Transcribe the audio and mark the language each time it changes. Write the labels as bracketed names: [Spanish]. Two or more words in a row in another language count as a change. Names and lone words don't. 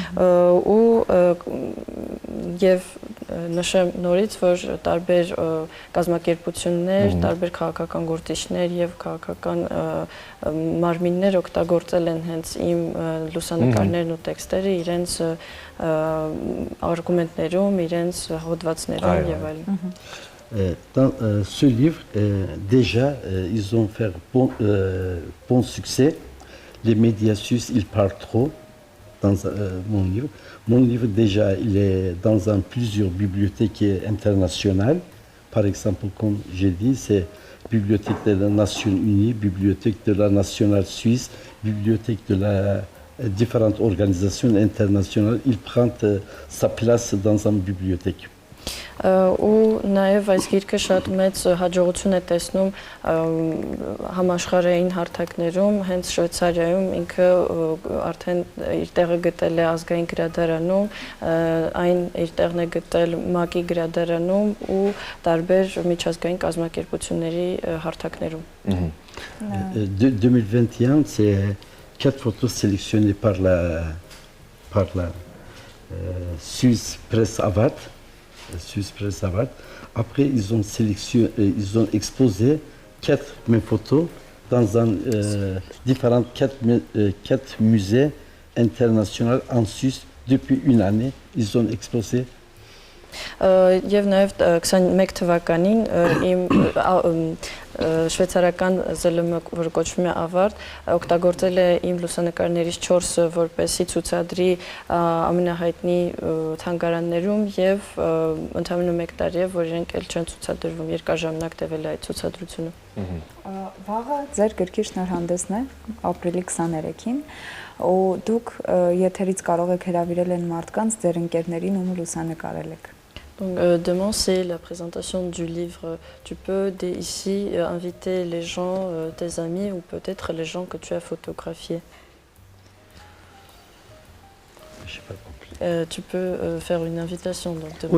[Armenian] եւ նշեմ նորից, որ տարբեր կազմակերպություններ, տարբեր քաղաքական գործիչներ եւ քաղաքական մարմիններ օգտագործել են հենց իմ լուսանկարներն ու տեքստերը իրենց արգումենտներում, իրենց հոդվածներում եւ այլն։ [French] Dans ce livre, déjà, ils ont fait bon succès. Les médias suisses, ils parlent trop dans mon livre. Mon livre, déjà, il est dans plusieurs bibliothèques internationales. Par exemple, comme j'ai dit, c'est Bibliothèque de la Nations Unies, Bibliothèque de la Nationale Suisse, Bibliothèque de la différentes organisations internationales, il prend sa place dans une bibliothèque. [Armenian] Ու նաև այս գիրքը շատ մեծ հաջողություն է տեսնում համաշխարհային հարթակներում, հենց Շվեյցարիայում ինքը արդեն իր տեղը գտել է ազգային գրադարանում, այն իր տեղն է գտել ՄԱԿ-ի գրադարանում ու տարբեր միջազգային կազմակերպությունների հարթակներում։ [French] 2021, c'est 4 photos sélectionnées par la Suisse Press Award. Après, ils ont exposé 4 mes photos dans différents 4 musées internationaux en Suisse. Depuis une année, ils ont exposé. [Armenian] Եվ նաև 21 թվականին իմ շվեյցարական ԶԼՄ, որ կոչվում է ավարտ, օգտագործել է իմ լուսանկարներից 4-ը որպեսզի ցուցադրի ամենահայտնի թանգարաններում եւ ընդամենը 1 տարի է, որ իրենք էլ չեն ցուցադրվում, երկարաժամանակ տևել է այդ ցուցադրությունը։ Վաղը ձեր գրքի շնորհանդեսն է ապրիլի 23-ին, ու դուք եթերից կարող եք հրավիրել են մարդկանց ձեր ընկերներին, ում լուսանկարել եք։ [French] Donc, demain, c'est la présentation du livre. Tu peux, dès ici, inviter les gens, tes amis ou peut-être les gens que tu as photographiés. Je n'ai pas compris. Tu peux faire une invitation. Donc, demain